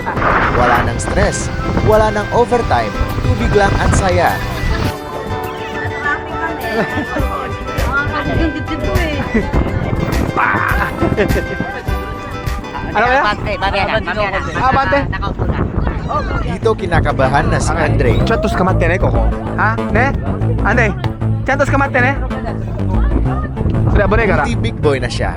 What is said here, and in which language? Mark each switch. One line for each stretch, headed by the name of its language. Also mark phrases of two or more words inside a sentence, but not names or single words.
Filipino: Wala nang stress. Wala nang overtime. Tubig lang ang saya. Ano kaya? Bante. Dito kinakabahan na si Andre.
Japanese: ちょっと捕まってね、ここ。あ、ね。あんで、ちゃんと捕まってね。それは危ないから。
Filipino: Hindi
English: big boy
Filipino: na siya.